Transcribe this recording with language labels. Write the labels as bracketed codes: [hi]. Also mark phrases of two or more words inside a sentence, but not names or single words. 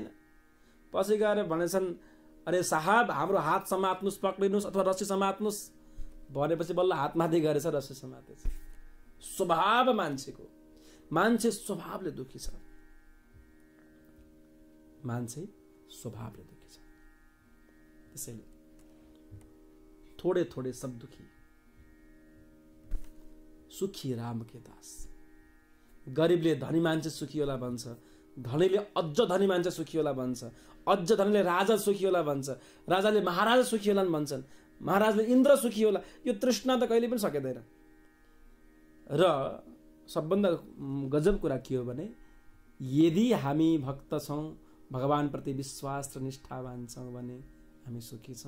[ne] पछि गएर भनेछन् अरे साहब हाम्रो हात समात्नुस्, पक्रिनुस् अथवा रस्सी समात्नुस् भनेपछि बल्ल हात माथि गरेछ, रस्सी समातेछ। स्वभाव मान्छेको, मान्छे स्वभावले दुखी छ। त्यसैले थोड़े सब दुखी। सुखी [hi] राम के दास। [ne] गरीबले धनी मान्छे सुखी होला भन्छ, धनीले अझ धनी मान्छे सुखी होला भन्छ, अझ धनीले राजा सुखी होला भन्छ, राजाले महाराजा सुखी होलान् भन्छन्, महाराजले इन्द्र सुखी होला। यो तृष्णा त कहिले पनि सकिँदैन। र सबभन्दा गजब कुरा के हो भने, यदि हामी भक्त छौं, भगवान प्रति विश्वास र निष्ठावान छौं भने हामी सुखी छौं।